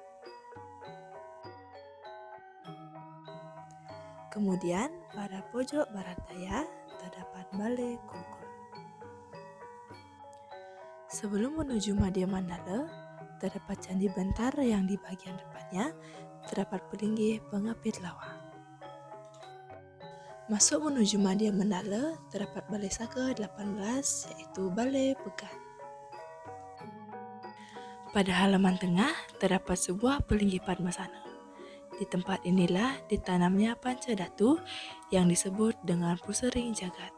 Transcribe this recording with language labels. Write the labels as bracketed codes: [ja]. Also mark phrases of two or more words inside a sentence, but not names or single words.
[id] Kemudian pada pojok barat daya terdapat Balai Kulkul. Sebelum menuju Madya Mandala, terdapat Candi Bentar yang di bagian depannya terdapat pelinggih pengapit lawa. Masuk menuju Madya Mandala terdapat Balai Saka 18 yaitu Balai Pegan. Pada halaman tengah terdapat sebuah pelinggih Padmasana. Di tempat inilah ditanamnya panca datu yang disebut dengan Pusering Jagat.